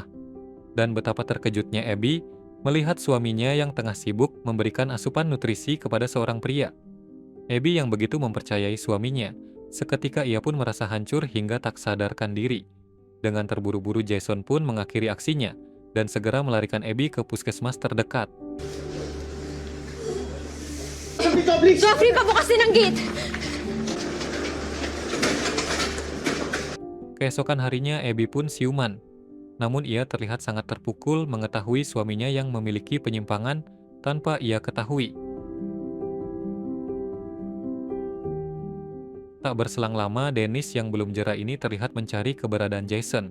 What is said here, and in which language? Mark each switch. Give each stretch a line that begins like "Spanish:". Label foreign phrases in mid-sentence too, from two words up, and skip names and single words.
Indonesian: Dan betapa terkejutnya Abby melihat suaminya yang tengah sibuk memberikan asupan nutrisi kepada seorang pria. Abby yang begitu mempercayai suaminya, seketika ia pun merasa hancur hingga tak sadarkan diri. Dengan terburu-buru Jason pun mengakhiri aksinya dan segera melarikan Abby ke puskesmas terdekat.
Filipino: Joffrey, pabukasin ang gate!
Indonesian: Keesokan harinya, Abby pun siuman. Namun ia terlihat sangat terpukul mengetahui suaminya yang memiliki penyimpangan tanpa ia ketahui. Tak berselang lama, Dennis yang belum jera ini terlihat mencari keberadaan Jason.